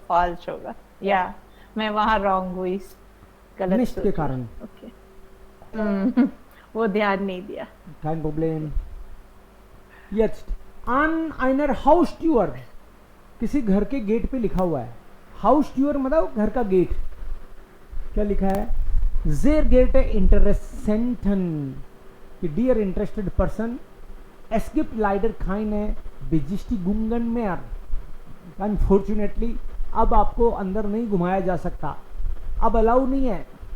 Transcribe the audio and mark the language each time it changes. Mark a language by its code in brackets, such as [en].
[hi] False होगा, या मैं वहाँ रॉन्ग हुई, गलत निश्चित के सोची। कारण। ओके वो ध्यान नहीं दिया। [de] kein Problem. Jetzt an einer Haustür, [hi] किसी घर के गेट पे लिखा हुआ है, हाउस-ट्यूर मतलब घर का गेट। क्या लिखा है? [de] Sehr geehrte Interessenten, कि [en] dear interested person, [de] es gibt leider keine Besichtigungen mehr. [hi] Unfortunately अब आपको अंदर नहीं घुमाया जा सकता, अब अलाउ नहीं है।